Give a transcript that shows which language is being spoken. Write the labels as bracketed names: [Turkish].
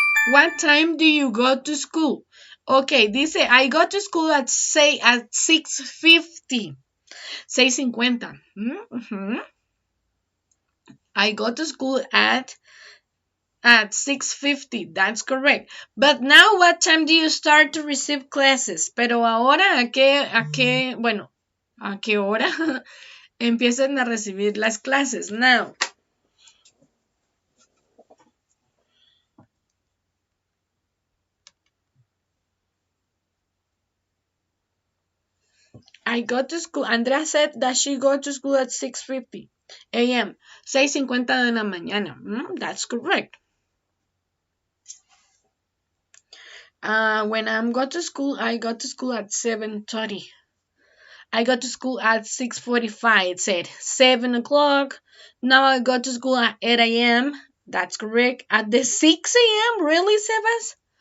[English] What time do you go to school? Okay, dice, I go to school at 6:50. 6:50. Mm-hmm. I go to school at 6:50. That's correct. But now what time do you start to receive classes? [Spanish] Pero ahora a qué hora empiezan a recibir las clases? [English] Now. I go to school. Andrea said that she go to school at 6:50 a.m. [Spanish] 6:50 de la mañana. [English] That's correct. When I go to school, I go to school at 7:30. I got to school at 6:45. It said 7 o'clock. Now I go to school at 8 a.m. That's correct. At the 6 a.m. Really, Sebas?